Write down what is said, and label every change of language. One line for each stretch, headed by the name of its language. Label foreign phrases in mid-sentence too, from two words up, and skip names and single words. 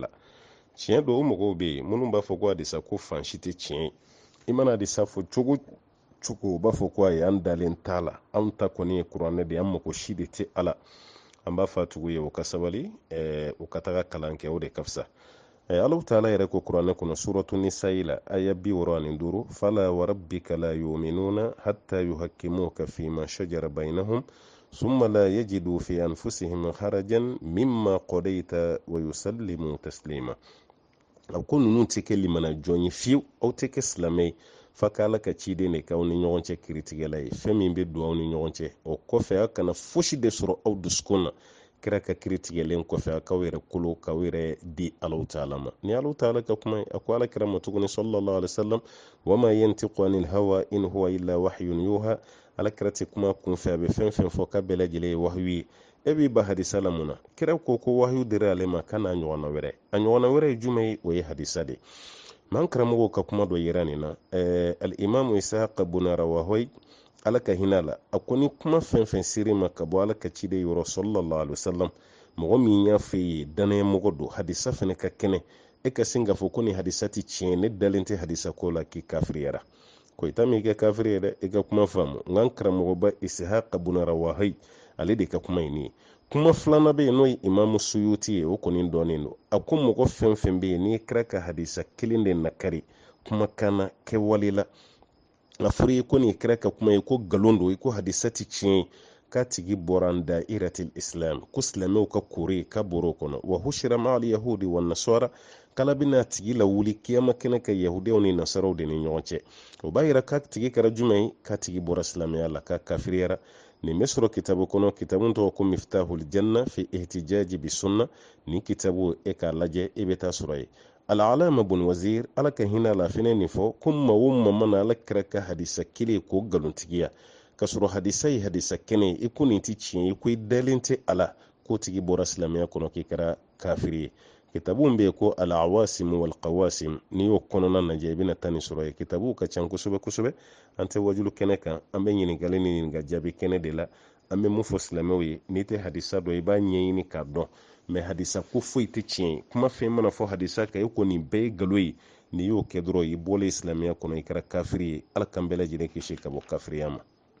Bambara: la tiɲɛ don o mɔgɔw bɛ yen minnu b'a fɔ ko hadisa ko fan si tɛ tiɲɛ ye i mana hadisa fɔ cogo cogo u b'a fɔ ko ayi an dalen t'a la anw ta kɔni ye kuranɛ de an mako si de tɛ ala an b'a fɔ a tugu ye o ka sabali u ka taga kalan kɛ o de ka fisa Allahu ta'ala yɛrɛ ko kuranɛ kɔnɔ suratu nisa'i la aya 65
Arabic: فلا وربك لا يؤمنون حتى يحكموك فيما شجر بينهم ثم لا يجدوا في أنفسهم حرجا مما قضيت ويسلموا تسليما
Bambara: a ko ninnu tɛ kɛ limana jɔn ye fiyewu aw tɛ kɛ silamɛ fa k'ala ka ciden de k'aw ni ɲɔgɔn cɛ kiritigɛla ye fɛn min bɛ don aw ni ɲɔgɔn cɛ o kɔfɛ a kana fosi de sɔrɔ aw dusukun na kira ka kiritigɛlen kɔfɛ a k'aw yɛrɛ kolo k'aw yɛrɛ di Alahu Ta'ala ma ni Alahu Ta'ala ka kuma a ko ala kira ma tuguni
Arabic: صلى الله عليه وسلم وما ينطق عن الهوى إن هو إلا وحي يوحى
Bambara: ala kira tɛ kuma kunfɛ a bɛ fɛn fɛn fɔ k'a bɛɛ lajɛlen ye wahyu ye e b'i ba hadisa la mun na kira ko wahyu dira ale ma kana ɲɔgɔnna wɛrɛ a ɲɔgɔnna wɛrɛ ye jumɛn ye o ye hadisa de man karamɔgɔw ka kuma dɔ yira nin na al-imamu Ishaq ibn Rawahoy ala ka hinɛ la a ko ni kuma fɛn fɛn seri ma ka bɔ ala ka ciden yɔrɔ sallallahu alaihi wasallam mɔgɔ min y'a fɛ ye danayamɔgɔ don hadisa fɛnɛ ka kɛnɛ e ka sin k'a fɔ ko ni hadisa tɛ tiɲɛ ne dalen tɛ hadisa ko la k'i kafiriyara ko i ta min kɛ kafiri ye dɛ i ka kuma faamu nka karamɔgɔba Ishaq ibn Rawahoy ale de ka kuma ye nin ye kuma filanan bɛ yen n'o ye imamu Suyuti ye o kɔni dɔnnen don a ko mɔgɔ fɛn fɛn bɛ yen n'i kɛra ka hadisa kelen de nakari kumakan na kɛwale la a fɔra ye ko nin kɛra ka kuma ye ko nkalon don i ko hadisa tɛ tiɲɛ ye k'a tigi bɔra an
Arabic: دائرة الإسلام
Bambara: ko silamɛw ka kore k'a bɔra o kɔnɔ
Arabic: وحشر مع اليهود والنصارى
Bambara: kala bɛna tigi lawuli kiyama kɛnɛ ka yahudiyaw ni nasaraw de ni ɲɔgɔn cɛ o b'a yira k'a tigi kɛra jumɛn ye k'a tigi bɔra silamɛya la k'a kafiriyara nin bɛ sɔrɔ kitabu kɔnɔ kitabu tɔgɔ ko miftahul janna fi ihtijaji bi sunna nin kitabu e k'a lajɛ e bɛ taa sɔrɔ ye al'alama bun wazir ala ka hina lafine ni fo kuma wumma mana ala kira ka hadisa kile ko galuntigiya ka sɔrɔ hadisa kɛnɛ i ko nin ti tiɲɛ i ko i dalen tɛ ala ko tigi bɔra silamɛya kɔnɔ k'i kɛra kafiri ye kitabu bɛ ko al-awasim wal-qawasim n'i y'o kɔnɔna lajɛ i bɛna taa nin sɔrɔ ye kitabu ka ca kosɛbɛ kosɛbɛ an tɛ wajulu kɛnɛ kan an bɛ ɲininkali ni ɲininka jaabi kɛnɛ de la an bɛ mun fɔ silamɛw ye n'i tɛ hadisa dɔn i b'a ɲɛɲini k'a dɔn mɛ hadisa ko foyi tɛ tiɲɛ ye kuma fɛn mana fɔ hadisa kan i ko nin bɛɛ ye nkalon ye n'i y'o kɛ dɔrɔn i bɔlen silamɛya kɔnɔ i kɛra kafiri ye ala kan bɛɛ lajɛlen kisi ka bɔ kafiriya ma